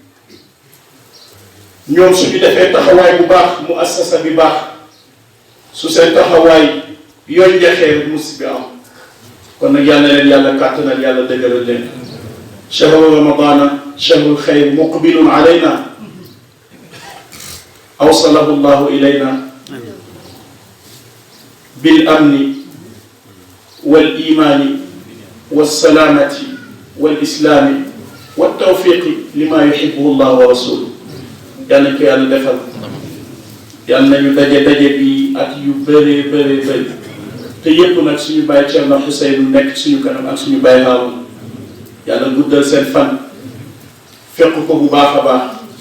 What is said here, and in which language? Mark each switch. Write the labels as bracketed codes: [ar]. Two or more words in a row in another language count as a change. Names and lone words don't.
[wo] ñoom suñu defee taxawaay bu baax mu assasa bi baax su seen taxawaay yooyu njaxee musiba am kon nag yal na leen yàlla kàttanal yàlla dëgëral leen [ar] شهر رمضان شهر الخير مقبل علينا أوصله الله إلينا بالأمن والإيمان والسلامة والإسلام والتوفيق لما يحبه الله ورسوله [wo] yal nañ ko yàlla defal yal nañu daje bi at yu bëree bëri te yépp nag suñu bàyyi Thierno Ousseynou nekk suñu kanam ak suñu bàyyi Haroun yàlla guddal seen fan fekk ko bu baax a baax